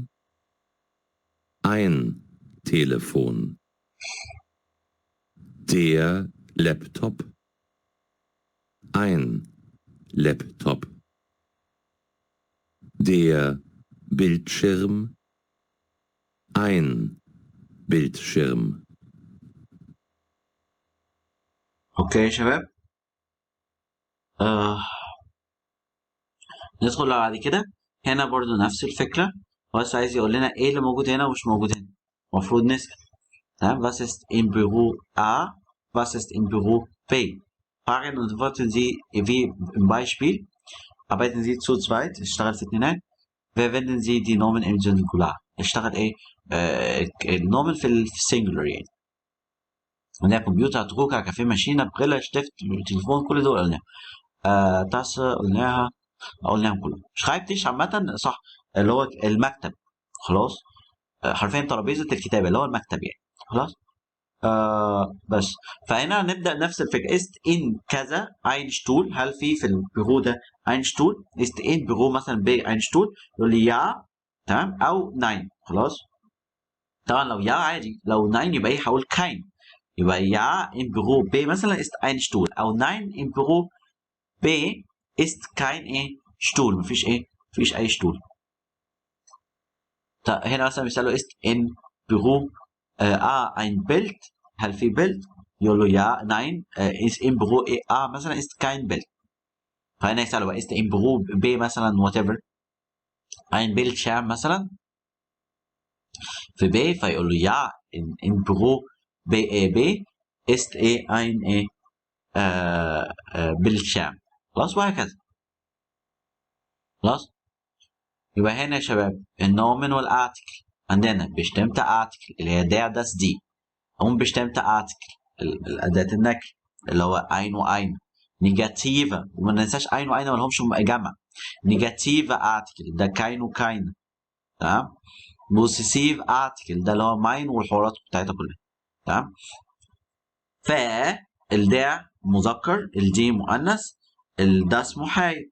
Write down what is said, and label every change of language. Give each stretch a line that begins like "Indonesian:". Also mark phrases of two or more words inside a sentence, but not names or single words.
German: Ein Telefon. Der Laptop. Ein Laptop. Der Bildschirm. Ein Bildschirm.
Arabic: اوكي يا شباب. ندخل بعد كده. هنا برضو نفس الفكرة، بس عايز يقول لنا ايه اللي موجود هنا ومش موجود هنا. المفروض نسأل تمام.
German: Was ist im Büro A? Was ist im Büro B? Fragen und Antworten Sie wie im Beispiel. Arbeiten Sie zu zweit,
Arabic: اشتغل في اتنينات.
German: verwenden Sie die Nomen im Singular.
Arabic: اشتغل ايه النومن في السنجولار يعني. قلنا كمبيوتر، تروكا، كافيه، ماشينة، بريلا، شتفت، تليفون، كل دول قلناها. تاسة قلناهم كلهم. شرايبتش عامة صح، اللي هو المكتب. خلاص. حرفيا ترابيزة الكتابة اللي هو المكتب يعني. خلاص. بس فهنا نبدأ نفس الفكرة.
German: ist in كذا ein Stuhl.
Arabic: هل في البيرو ده
German: ein Stuhl؟ ist in
Arabic: بيرو مثلا ب
German: ein Stuhl؟
Arabic: يقول لي يا تمام أو nein. خلاص. طبعا لو يا عادي، لو nein يبقى ايه هقول kein.
German: يبقى ja im Büro B مثلا ist ein Stuhl، أو nein im Büro B ist kein ايه Stuhl.
Arabic: مفيش ايه، مفيش أي Stuhl. هنا مثلا بيسألوا
German: ist in Büro A ein Bild؟
Arabic: هل في بيلد؟ يقول له يا
German: nein ist im Büro A
Arabic: مثلا
German: ist kein Bild.
Arabic: فهنا يسألوا بقى
German: ist im Büro B مثلا whatever ein Bildschirm
Arabic: مثلا في B، فيقول له
German: ja in Büro B ist ein Bildschirm.
Arabic: خلاص وهكذا. خلاص. يبقى هنا يا شباب النومن والارتكل عندنا
German: bestimmte Artikel
Arabic: اللي هي
German: der das die، unbestimmte Artikel
Arabic: الأداة النكر اللي هو ein وein. نيجاتيفا، وما ننساش ein وein ما لهمش جمع. نيجاتيفا Artikel ده kein وkein. تمام.
English: possessive Article
Arabic: ده اللي هو mein والحوارات بتاعتها كلها. تمام. فالداع مذكر، الدي مؤنث، الداس محايد.